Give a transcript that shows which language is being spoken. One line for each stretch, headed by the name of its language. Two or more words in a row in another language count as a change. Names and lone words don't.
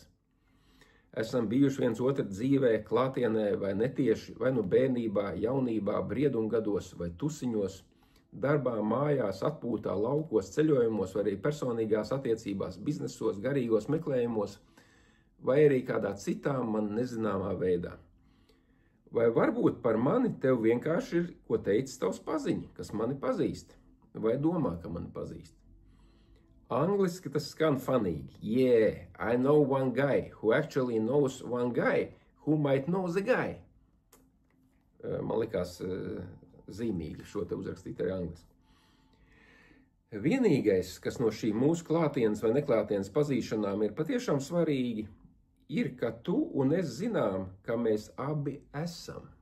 Latvian: Esam bijuši viens otru dzīvē, klātienē vai netieši, vai nu bērnībā, jaunībā, briedumgados vai tusiņos, darbā, mājās, atpūtā, laukos, ceļojumos, vai arī personīgās attiecībās, biznesos, garīgos meklējumos, vai arī kādā citā man nezināmā veidā. Vai varbūt par mani tev vienkārši ir, ko teicis tavs paziņi, kas mani pazīst, vai domā, ka mani pazīst. Angliski tas skan fanīgi.
English: Yeah, I know one guy who actually knows one guy who might know the guy.
Latvian: Man likās zīmīgi šo te uzrakstīt arī angliski. Vienīgais, kas no šī mūsu klātienes vai neklātienes pazīšanām ir patiešām svarīgi, ir, ka tu un es zinām, ka mēs abi esam.